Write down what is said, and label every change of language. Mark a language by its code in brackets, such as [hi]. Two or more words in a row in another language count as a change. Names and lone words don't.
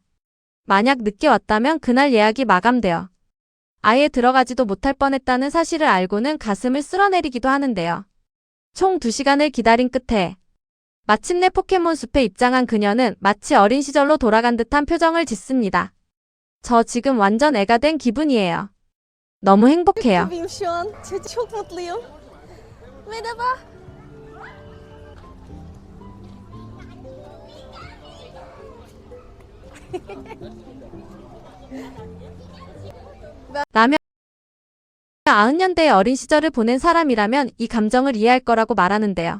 [ko] 만약 늦게 왔다면 그날 예약이 마감되어 아예 들어가지도 못할 뻔했다는 사실을 알고는 가슴을 쓸어내리기도 하는데요. 총 2시간을 기다린 끝에 마침내 포켓몬 숲에 입장한 그녀는 마치 어린 시절로 돌아간 듯한 표정을 짓습니다. 저 지금 완전 애가 된 기분이에요. 너무 행복해요. [tr] gibiyim şu an. Çok mutluyum. Merhaba. [ko] 라며 90년대의 어린 시절을 보낸 사람이라면 이 감정을 이해할 거라고 말하는데요.